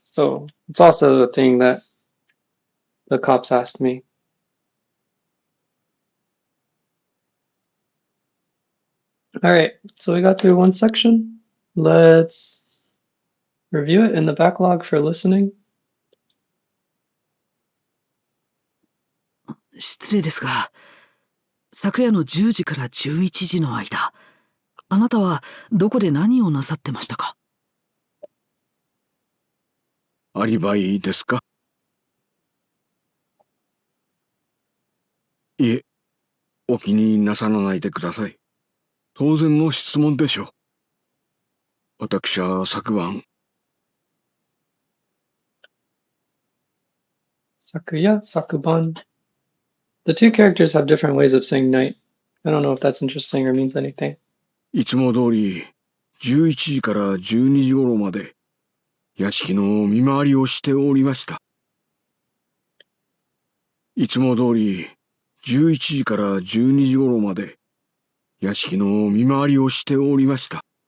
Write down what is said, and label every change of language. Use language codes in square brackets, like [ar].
[en] So it's also the thing that the cops asked me. All right, so we got through one section. Let's review it in the backlog for listening. [ja] 失礼ですが、昨夜の10時から11時の間、あなたはどこで何をなさってましたか？アリバイですか？いえ、お気になさらないでください。当然の質問でしょう。私は昨晩、 Sakuya, Sakuban. [en] The two characters have different ways of saying night. I don't know if that's interesting or means anything. [ja] いつも通り11時から12時頃まで屋敷の見回りをしておりました。いつも通り11時から12時頃まで屋敷の見回りをしておりました。